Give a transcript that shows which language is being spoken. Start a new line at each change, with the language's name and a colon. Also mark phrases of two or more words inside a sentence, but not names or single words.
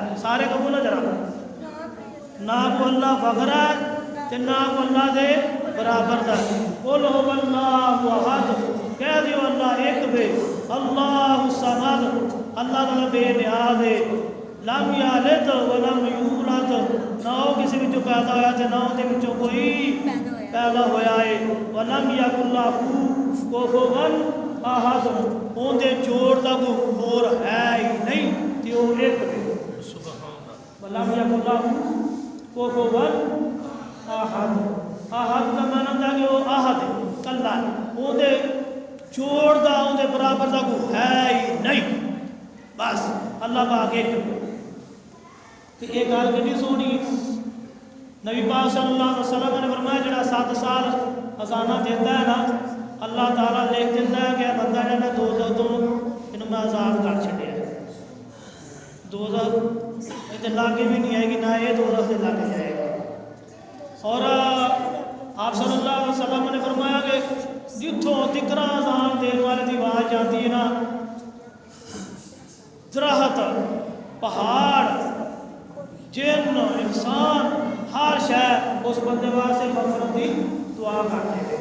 Punjabi: سارے کو بولو ذرا، نا کو اللہ وغیرہ ہے تے نا کو اللہ دے برابر دا. बोलो
Arabic: الله أحد,
Punjabi: کہہ دیو اللہ اک بے,
Arabic: الله الصمد,
Punjabi: اللہ تعالیٰ بے نیاز ہے,
Arabic: لم يلد ولم يولد,
Punjabi: نہ او کسی وچوں پیدا ہویا تے نہ اوہدے وچوں کوئی پیدا ہویا ہے,
Arabic: ولم يكن له كفوا أحد,
Punjabi: اوہدے جوڑ دا کوئی ہور ہے ہی نہیں تے او اک بے.
Arabic: ولم يكن له كفوا أحد,
Punjabi: احد کا معنیٰ تھا کہ او احد کلا، اوہدے جوڑ دا اوہدے برابر دا کوئی ہے ہی نہیں، بس اللہ پاک اک. تو یہ گل کتنی سوہنی، نبی پاک
Arabic: صلى الله عليه وسلم
Punjabi: نے فرمایا جیہڑا 7 سال اذانا دیتا ہے نا، اللہ تعالیٰ لکھ دیتا ہے کہ بندہ جیہڑا دوزخ تو انہوں میں آزاد کر چھڈیا. دوزخ ایہدے لاگے بھی نہیں آئے گی، نہ یہ دوزخ دے لاگے جائے گا.
Urdu: اور آپ
Arabic: صلى الله عليه وسلم
Urdu: نے فرمایا کہ
Punjabi: جتھوں تکرا
Urdu: اذان دینے والے کی آواز جاتی ہے نا، درخت، پہاڑ، جن، انسان، ہر شے اس بندے واسطے مغفرت کی دعا کرتے ہیں.